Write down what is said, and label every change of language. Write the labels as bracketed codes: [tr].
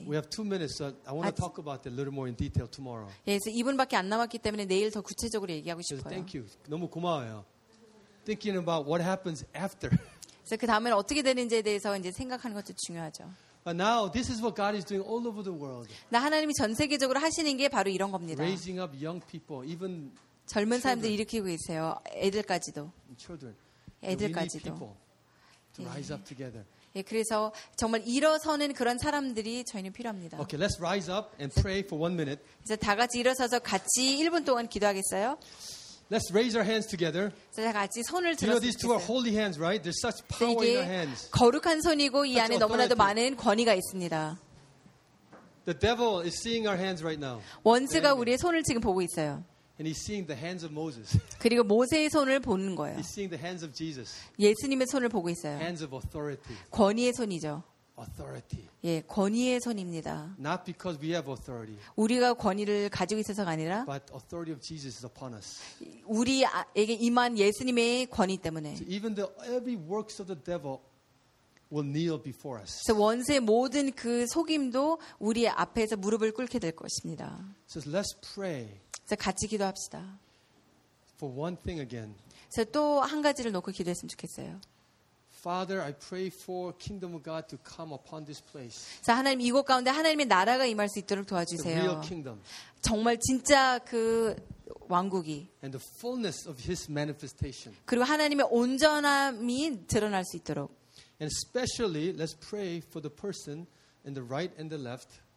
[en] We have 2 minutes, so I want to talk about that a little more in detail tomorrow. [ko] 예, 그래서 2분밖에 안 남았기 때문에 내일 더 구체적으로 얘기하고 싶어요. [en] Thank you. [ko] 너무 고마워요. [en] Thinking about what happens after. [ko] 그래서 그 다음에는 어떻게 되는지에 대해서 이제 생각하는 것도 중요하죠. [en] But now this is what God is doing all over the world. [ko] 나 하나님이 전 세계적으로 하시는 게 바로 이런 겁니다. [en] Raising up young people, even [ko] 젊은 사람들 일으키고 계세요. 애들까지도. [en] Children. [ko] 애들까지도. [en] To rise up together. [ko] 예, 그래서 정말 일어서는 그런 사람들이 저희는 필요합니다. [en] Okay, let's rise up and pray for 1 minute. [ko] 이제 다 같이 일어서서 같이 1분 동안 기도하겠어요. [en] Let's raise our hands together. [ko] 자, 같이 손을 들어. [en] You know, these two are holy hands, right? There's such power in our hands. [ko] 거룩한 손이고 이 안에 너무나도 많은 권위가 있습니다. [en] The devil is seeing our hands right now. [ko] 원수가 우리의 손을 지금 보고 있어요. [en] And he's seeing the hands of Moses. [ko] 그리고 모세의 손을 보는 거예요. [en] He's seeing the hands of Jesus. [ko] 예수님의 손을 보고 있어요. [en] Hands of authority. [ko] 권위의 손이죠. [en] Authority. [ko] 예, 권위의 손입니다. [en] Not because we have authority. [ko] 우리가 권위를 가지고 있어서가 아니라. [en] But authority of Jesus is upon us. [ko] 우리에게 임한 예수님의 권위 때문에. [en] So even the every works of the devil will kneel before us. [ko] 그래서 원수의 모든 그 속임도 우리 앞에서 무릎을 꿇게 될 것입니다. [en] So let's pray. [ko] 같이 기도합시다. [en] For one thing again. [ko] 그래서 또 한 가지를 놓고 기도했으면 좋겠어요. [en] Father, I pray for kingdom of God to come upon this place. [ko] 자, 하나님 이곳 가운데 하나님의 나라가 임할 수 있도록 도와주세요. [en] The real kingdom. [ko] 정말 진짜 그 왕국이. [en] And the fullness of his manifestation. [ko] 그리고 하나님의 온전함이 드러날 수 있도록. [en] And especially let's pray for the person in the right and the left.